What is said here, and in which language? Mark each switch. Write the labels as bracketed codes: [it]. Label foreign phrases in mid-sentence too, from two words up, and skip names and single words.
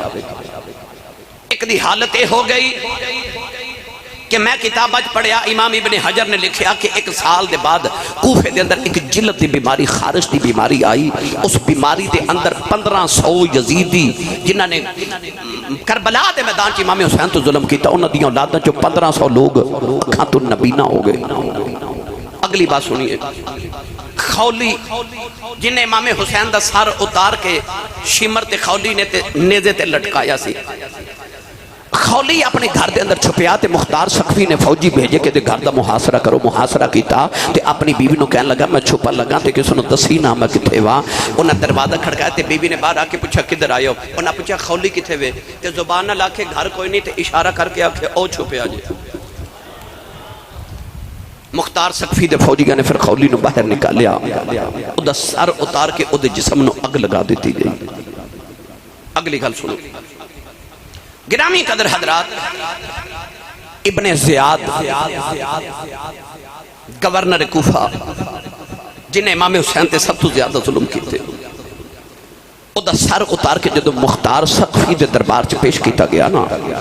[pa] ایک دی حالت اے ہو گئی کہ میں کتاب اج پڑھیا امام ابن حجر نے لکھیا کہ ایک سال دے بعد کوفے دے اندر ایک جلد دی بیماری خارش دی بیماری آئی. اس بیماری دے اندر 1500 یزیدی جنہاں نے کربلا دے میدان چ امام حسین تو ظلم کیتا انہاں دی اولاداں چ 1500 لوگ اکھاں تو نبینا ہو گئے. اگلی بات سنیے. خولی جنہیں امام حسین دا سر اتار کے شمر تے خولی نے تے نیزے تے لٹکایا سی. خولی اپنے گھر دے اندر چھپیا تے مختار سقفی نے فوجی بھیجے کہ دے گھر دا محاصرہ کرو. محاصرہ کیتا تے اپنی بیوی نو کہنے لگا میں چھپا لگا تے کسی نو دسی نہ میں کتھے وا. انہاں دروازہ کھڑکایا تے بیوی نے باہر آ کے پوچھا کدھر آئے ہو. انہاں پوچھا خولی کتھے وے تے زبان نہ لا کے گھر کوئی نہیں تے اشارہ کر کے آکھے او چھپیا جی. مختار سقفی دے فوجیاں نے پھر خولی نو باہر نکالیا. او دا سر اتار کے او دے جسم نو اگ لگا دیتی گئی. اگلی گل سنو. گرامی قدر حضرات ابن زیاد گورنر کوفہ جنہیں امام حسین تے سب تو زیادہ ظلم کیتے او دا سر اتار کے جدو مختار سقفی دے دربار چ پیش کیتا گیا نا